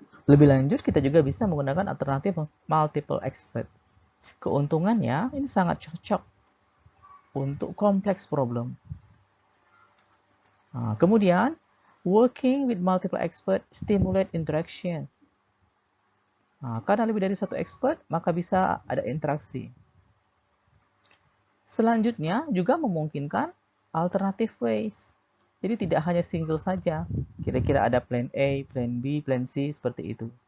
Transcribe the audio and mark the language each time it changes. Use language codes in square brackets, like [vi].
[id] Lebih lanjut, kita juga bisa menggunakan alternatif multiple expert. Keuntungannya, ini sangat cocok untuk kompleks problem. Nah, kemudian, [en] working with multiple expert stimulate interaction. [id] Nah, karena lebih dari satu expert, maka bisa ada interaksi. Selanjutnya, juga memungkinkan alternative ways. Jadi tidak hanya single saja, kira-kira ada plan A, plan B, plan C, seperti itu.